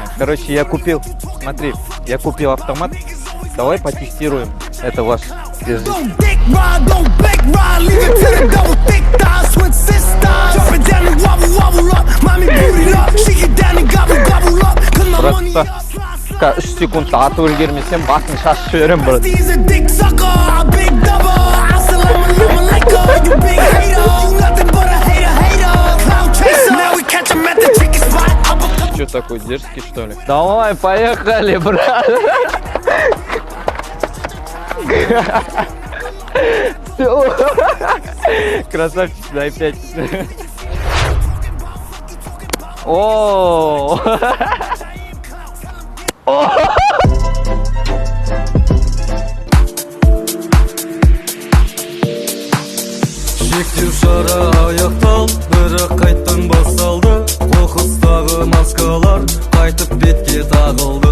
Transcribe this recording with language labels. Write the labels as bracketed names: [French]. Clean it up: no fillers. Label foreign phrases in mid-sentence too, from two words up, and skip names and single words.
[Russian] Короче, я купил, смотри, я купил автомат. Давай потестируем. Это ваш. Держи. [Kazakh] Просто 3 секундта атып үлгермесем басын шашып жіберем, брат. [Russian] Че такой дерзкий, что ли? Давай, поехали, брат. Все. Красавчик, дай 5. О. [Kazakh] Шектеу шара аяқталды, бірақ қайттан басталды. Қоқыстағы маскалар қайтып бетке тағылды.